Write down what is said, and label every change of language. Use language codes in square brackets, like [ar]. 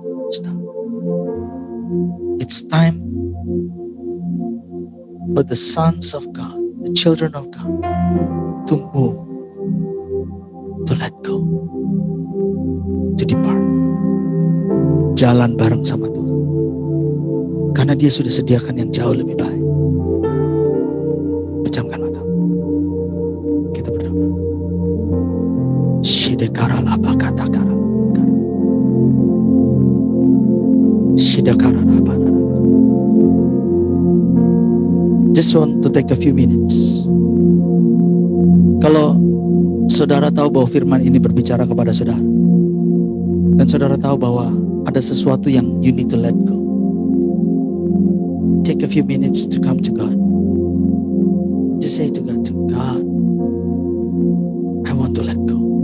[en] Stop. It's time for the sons of God, the children of God, to move, to let go, to depart. [id] Jalan bareng sama Tuhan, karena Dia sudah sediakan yang jauh lebih baik. Pejamkan mata. Kita berdoa. Shidekara laba kata kara. Shidekara laba. [en] Just want to take a few minutes. [id] Kalau saudara tahu bahwa firman ini berbicara kepada saudara, dan saudara tahu bahwa ada sesuatu yang [en] you need to let go, take a few minutes to come to God. Just say to God, I want to let go.